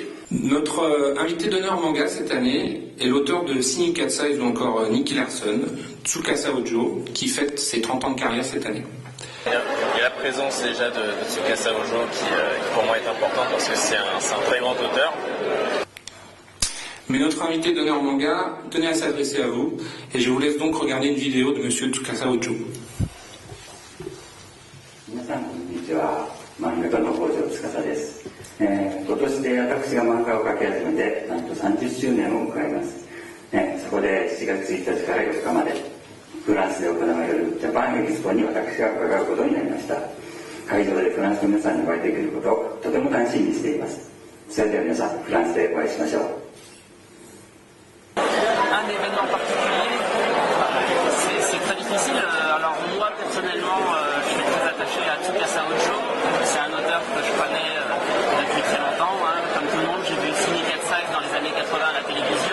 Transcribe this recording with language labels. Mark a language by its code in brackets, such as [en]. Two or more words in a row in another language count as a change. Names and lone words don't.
[fr] Notre invité d'honneur manga cette année est l'auteur de Singing Cat Size ou encore Nicky Larson, Tsukasa Ojo, qui fête ses 30 ans de carrière cette année. Il y a la présence déjà de Tsukasa Ojo qui pour moi est importante parce que c'est un très grand auteur. Mais notre invité d'honneur manga tenait à s'adresser à vous et je vous laisse donc regarder une vidéo de monsieur Tsukasa Ojo. [ja] 今年で私が漫画を描き始めてなんと30周年を迎えます、そこで7月1日から4日までフランスで行われるジャパンエキスポに私が伺うことになりました。会場でフランスの皆さんにお会いできることをとても楽しみにしています。それでは皆さんフランスでお会いしましょう。 [fr] Un événement particulier, c'est très difficile. Alors moi personnellement, je suis très attaché à Tsukasa Ojo. C'est un auteur que je connais depuis très longtemps. Comme tout le monde, j'ai vu Singing Cat Size dans les années 80 à la télévision.